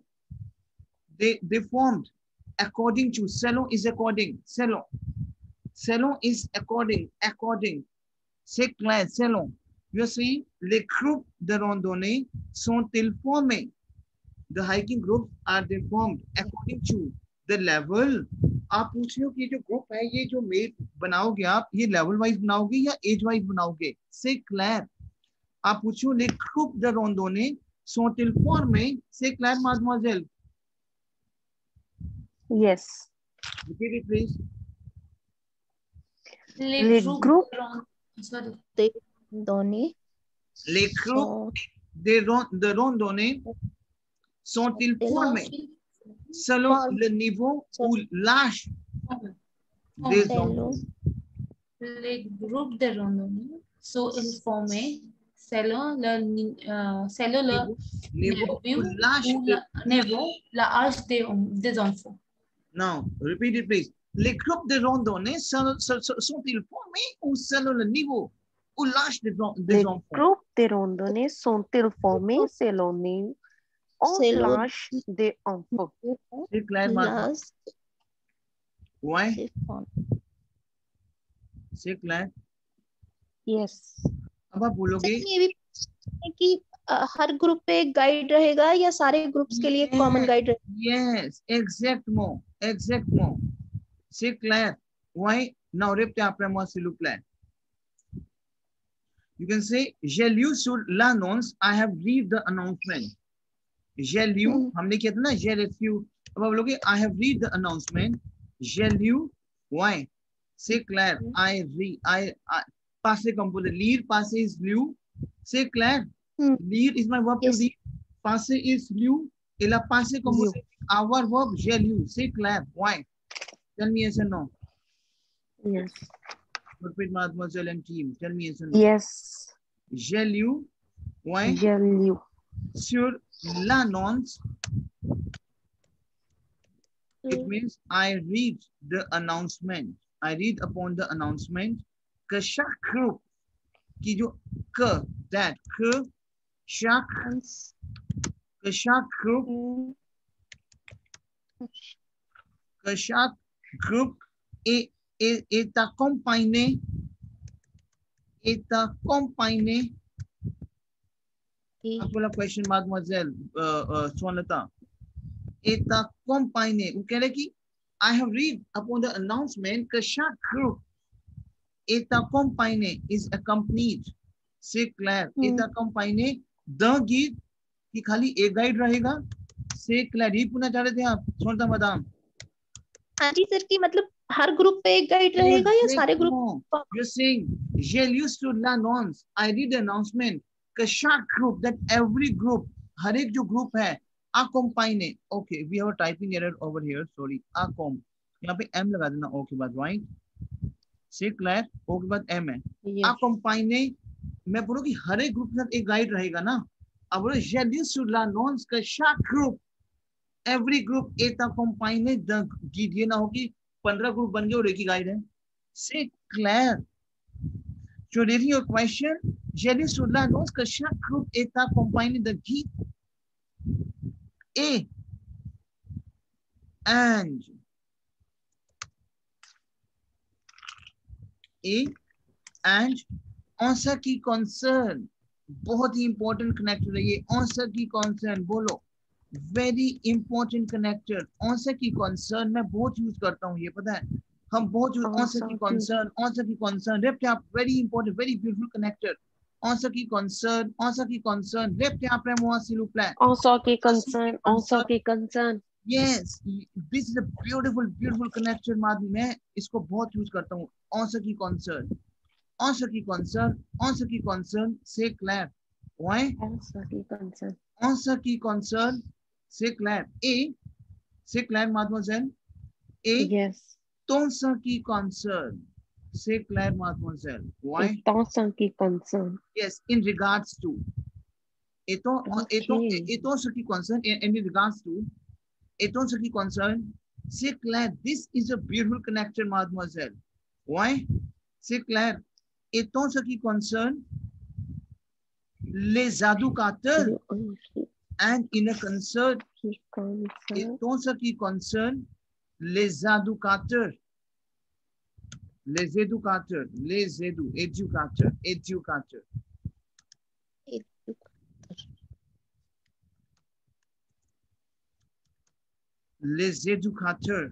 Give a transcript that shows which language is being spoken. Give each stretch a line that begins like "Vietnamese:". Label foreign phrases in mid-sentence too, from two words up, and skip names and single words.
English: they formed according to, selon is according, selon is according,
French: c'est clair, selon,
English: you see,
French: les groupes de randonnée sont-ils formés,
English: the hiking groups are they formed according to the level,
Hindi: आप पूछ रहे हो कि ये जो ग्रुप है, ये जो मेल बनाओगे आप, ये
English: level wise
Hindi: बनाओगे या
English: age wise
Hindi: बनाओगे,
French: c'est clair,
Hindi: आप पूछो
French: les groupes de randonnée sont-ils formés, c'est clair mademoiselle,
English: Yes. repeat it please.
French: Les groupes
English: sorry.
French: de randonnée Les groupes de randonnée sont-ils formés selon le niveau ou l'âge des enfants? Les groupes de randonnée sont formés selon le niveau ou l'âge des enfants. Non,
English: repeat it please.
French: Les groupes de randonnée sont-ils formés ou selon le niveau ou l'âge des enfants? Les groupes de randonnée sont-ils formés selon l'âge des enfants? C'est clair maintenant? Ouais, c'est clair.
English: Yes.
Hindi: अब आप बोलोगे ये भी कि हर ग्रुप पे एक गाइड रहेगा या सारे ग्रुप्स के लिए कॉमन गाइड रहेगा?
English: Yes,
French: exactement. C'est clair.
English: Why? Now,
French: répétez après moi, s'il vous plaît.
English: You can say,
French: j'ai lu sur l'annonce,
English: I have read the announcement.
French: J'ai lu,
Hindi: हमने किया था ना,
French: j'ai reçu.
Hindi: अब आप बोलोगे,
English: I have read the announcement.
French: J'ai lu.
English: Why?
French: C'est clair.
English: I read.
French: Passé composé.
English: Lire, passé is lu.
French: C'est clair.
English: Lire is my verb to read. Passé is lu.
French: Et la passé composé.
English: Our verb,
French: j'ai lu. C'est clair.
English: Why? Tell me yes or no. Yes. Repeat, mademoiselle and team. Tell me yes or no. Yes.
French: J'ai lu. Why? J'ai lu. Sur l'annonce.
English: It means I read the announcement. I read upon the announcement
French: que chaque groupe qui जो que that que chaque groupe est accompagné
Hindi: आपको
French: la question mademoiselle Swanlata est accompagné, vous
Hindi: कह रहे कि
English: I have read upon the announcement
French: que chaque groupe est accompagné,
English: is accompanied,
French: c'est clair, est accompagné d'un guide
Hindi: कि खाली एक गाइड रहेगा,
French: c'est clair,
Hindi: ये पूछना चाह रहे थे आप स्वनता मैडम? हाँ जी सर, की मतलब हर ग्रुप पे एक गाइड रहेगा या सारे ग्रुप?
English: You're saying
French: j'ai lu sur l'annonce,
English: I read the announcement
French: que chaque group,
English: that every group,
Hindi: हर एक जो ग्रुप है accompagné,
English: okay, we have a typing error over here, sorry, accom,
Hindi: यहाँ पे m लगा देना o के बाद,
English: right?
French: c'est clair,
Hindi: o के बाद m है, accompagné, मैं बोलूँ कि हर एक ग्रुप के साथ एक गाइड रहेगा ना, अब बोलो
French: j'ai lu sur l'annonce que chaque group,
English: every group
French: est accompagné d'un guide,
Hindi: ये ना हो कि 15 ग्रुप बन गए और एक ही गाइड है,
French: c'est clair.
English: So reading your question,
French: j'ai lu sur l'annonce que chaque groupe est accompagné d'un guide et A and en ce qui concerne,
Hindi: बहुत ही
English: important connector
Hindi: है ये,
French: en ce qui concerne,
English: बोलो, very important connector.
French: en ce qui concerne
Hindi: मैं बहुत यूज करता हूँ, ये पता है, हम बहुत यूज,
French: en ce qui concerne, en ce qui concerne, répétez आप,
English: very important, very beautiful connector.
French: en ce qui concerne, en ce qui concerne, répétez après moi s'il vous plaît। En ce qui concerne, en ce qui concerne.
English: Yes, this is a beautiful, beautiful connector माधवी,
Hindi: मैं इसको बहुत यूज करता हूँ।
French: en ce qui concerne, en ce qui concerne, en ce qui concerne, c'est clair। Ouais? En ce qui concerne. En ce qui concerne, c'est clair। Et, c'est clair, mademoiselle? Et, Yes. dans ce qui concerne, c'est clair, mademoiselle? Ouais? Et dans ce qui concerne.
English: Yes, in regards to.
French: Et dans ce qui concerne,
English: in regards to,
French: et dans ce qui concerne, c'est clair.
English: This is a beautiful connector, mademoiselle.
French: Ouais? C'est clair. Et dans ce qui concerne, les éducateurs
English: and in a concern,
French: et dans ce qui concerne, les éducateurs, éducateurs, les éducateurs.